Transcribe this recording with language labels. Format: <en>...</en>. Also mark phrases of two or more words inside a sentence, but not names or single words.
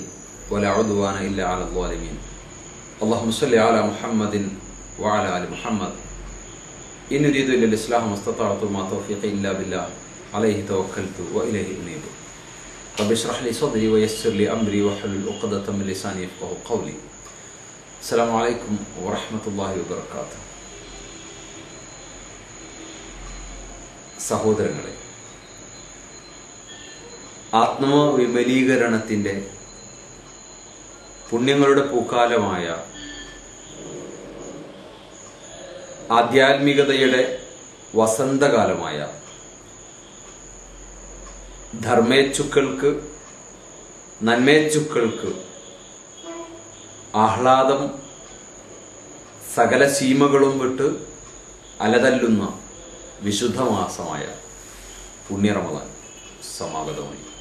<ar>ولا عدوان إلا على الظالمين اللهم صل على محمد وعلى آل محمد. إن أريد إلا الإصلاح ما استطعت ما توفيقي إلا بالله. عليه توكلت وإليه أنيب رب اشرح لي صدري ويسر لي أمري واحلل عقدة من لساني يفقه قولي. السلام عليكم ورحمة الله وبركاته.</ar> <ml>സഹോദരങ്ങളെ, ആത്മവിമലീകരണത്തിൻ്റെ പുണ്യങ്ങളുടെ പൂക്കാലമായ ആധ്യാത്മികതയുടെ വസന്തകാലമായ ധർമ്മേച്ഛുക്കൾക്ക്, നന്മേച്ഛുക്കൾക്ക് ആഹ്ലാദം സകല സീമകളും വിട്ട് അലതല്ലുന്ന വിശുദ്ധമാസമായ പുണ്യ റമദാൻ സമാഗതമായി.</ml>